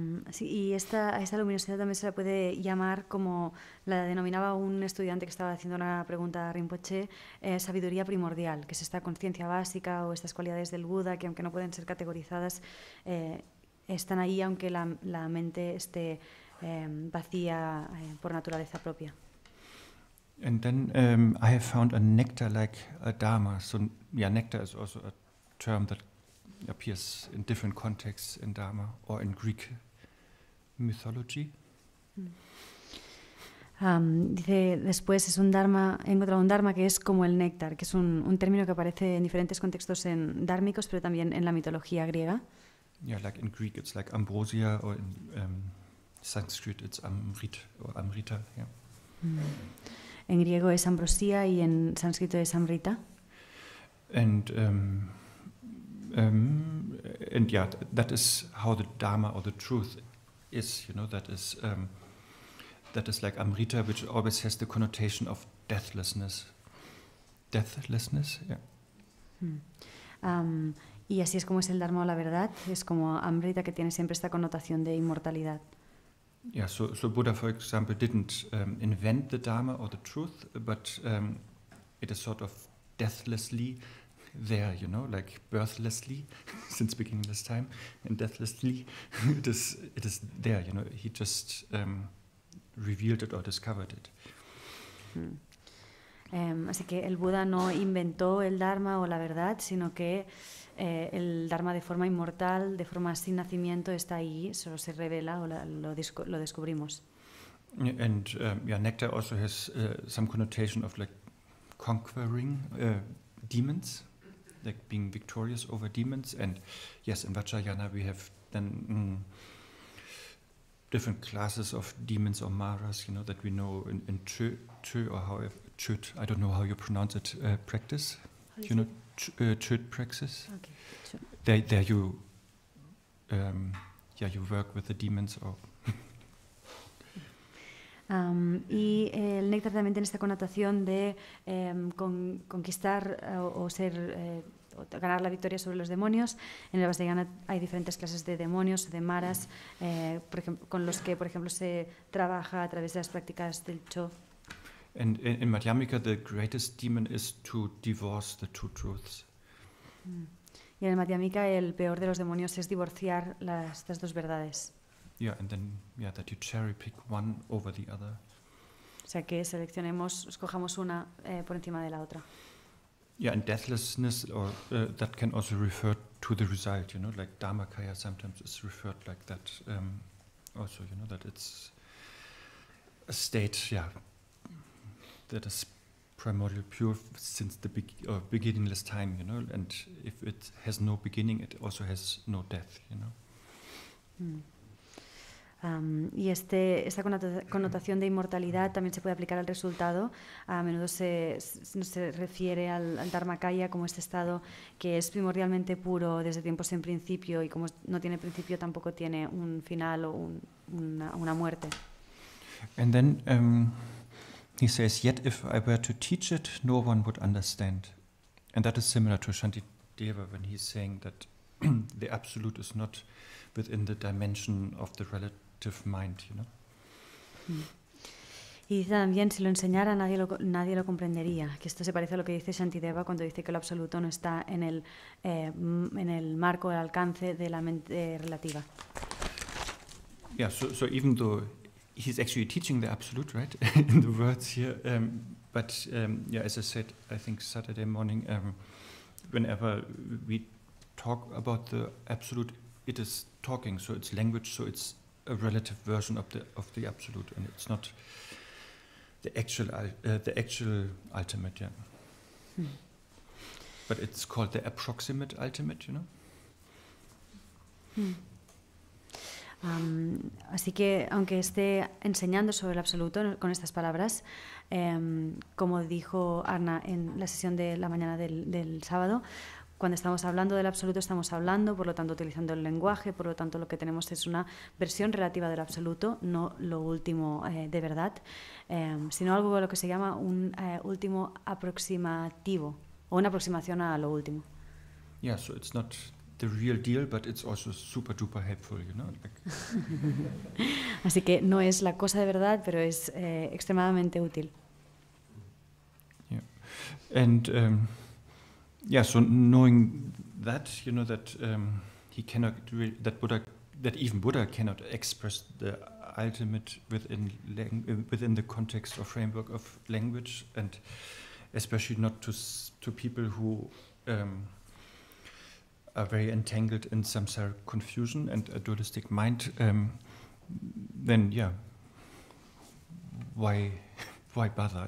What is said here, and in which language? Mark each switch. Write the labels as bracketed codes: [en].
[es] Sí, y esta luminosidad también se la puede llamar, como la denominaba un estudiante que estaba haciendo una pregunta a Rinpoche, sabiduría primordial, que es esta conciencia básica o estas cualidades del Buda que, aunque no pueden ser categorizadas, están ahí aunque la mente esté vacía por naturaleza propia. [en] And then I have found a nectar like a dharma. So yeah, nectar is also a term that appears in different contexts in Dharma or in Greek mythology. [es] Dice, después he encontrado un dharma que es como el néctar, que es un término que aparece en diferentes contextos dármicos, pero también en la mitología griega. [en] Yeah, like in Greek it's like ambrosia, or in Sanskrit it's amrit or amrita. Yeah. [es] En griego es ambrosía y en sánscrito es amrita. [en] And yeah, that is how the Dharma or the truth is, you know, that is like Amrita, which always has the connotation of deathlessness. Deathlessness, yeah. [es] Y así es como es el Dharma o la verdad, es como Amrita, que tiene siempre esta connotación de inmortalidad. [en] Yeah, so Buddha, for example, didn't invent the Dharma or the truth, but it is sort of deathlessly there, you know, like birthlessly since beginningless time, and deathlessly it is there, you know. He just revealed it or discovered it. [es] Así que el Buda no inventó el Dharma o la verdad, sino que el Dharma de forma inmortal, de forma sin nacimiento, está ahí, solo se revela o lo descubrimos. [en] And yeah, nectar also has some connotation of like conquering demons, like being victorious over demons. And yes, in Vajrayana we have then different classes of demons or maras, you know, that we know in Chö or however, Chöd, I don't know how you pronounce it, practice. You know, Chöd praxis. Okay, sure. There you, yeah, you work with the demons or. [es] Y el néctar también tiene esta connotación de conquistar o ser ganar la victoria sobre los demonios. En el Vajrayana hay diferentes clases de demonios, de maras, por ejemplo, con los que, por ejemplo, se trabaja a través de las prácticas del Cho. [en] And in Madhyamika, the greatest demon is to divorce the two truths. [es] Y en el Madhyamika, el peor de los demonios es divorciar estas dos verdades. [en] Yeah, and then that you cherry pick one over the other. [es] O sea, que escojamos una por encima de la otra. [en] Yeah, and deathlessness, or that can also refer to the result, you know, like Dharmakaya sometimes is referred like that. Also, you know, that it's a state, yeah, that is primordial pure since the beginningless time, you know, and if it has no beginning, it also has no death, you know. [es] Y esta connotación de inmortalidad también se puede aplicar al resultado. A menudo se refiere al Dharmakaya como este estado que es primordialmente puro desde tiempos sin principio, y como no tiene principio tampoco tiene un final o una muerte. [en] And then he says, yet if I were to teach it, no one would understand. And that is similar to Shantideva when he's saying that the absolute is not within the dimension of the relative mind, you know. [es] Y dice también, si lo enseñara nadie lo comprendería, que esto se parece a lo que dice Shantideva cuando dice que lo absoluto no está en el marco, el alcance de la mente relativa. [en] Yeah, so even though he's actually teaching the absolute, right, in the words here, but yeah, as I said, I think Saturday morning, whenever we talk about the absolute, it is talking, so it's language, so it's a relative version of the absolute, and it's not the actual ultimate, yeah. But it's called the approximate ultimate, you know. [es] Así que, aunque esté enseñando sobre el absoluto con estas palabras, como dijo Arna en la sesión de la mañana del sábado, cuando estamos hablando del absoluto estamos hablando, por lo tanto utilizando el lenguaje, por lo tanto lo que tenemos es una versión relativa del absoluto, no lo último de verdad, sino algo a lo que se llama un último aproximativo, o una aproximación a lo último. [en] Yeah, so it's not the real deal, but it's also super duper helpful, you know. [es] Así que no es la cosa de verdad, pero es extremadamente útil. [en] Yeah, and yeah, so knowing that, you know, that he cannot that even Buddha cannot express the ultimate within the context or framework of language, and especially not to people who are very entangled in samsara confusion and a dualistic mind, then yeah, why bother?